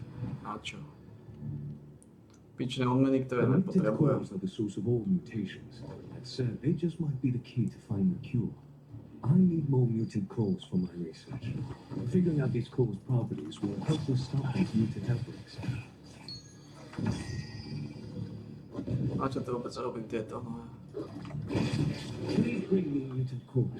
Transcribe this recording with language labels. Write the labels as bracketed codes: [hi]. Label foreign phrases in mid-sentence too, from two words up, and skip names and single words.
[sk] Na čo? Pičné odmeny, ktoré nepotrebujem. [en] Cores are the source of all mutations. That said, they just might be the key to finding a cure. I need more mutant cores for my research. Figuring out these cores' properties will help us stop these mutant outbreaks. [sk] Na čo to vôbec robím tieto? [en] Please bring me mutant cores.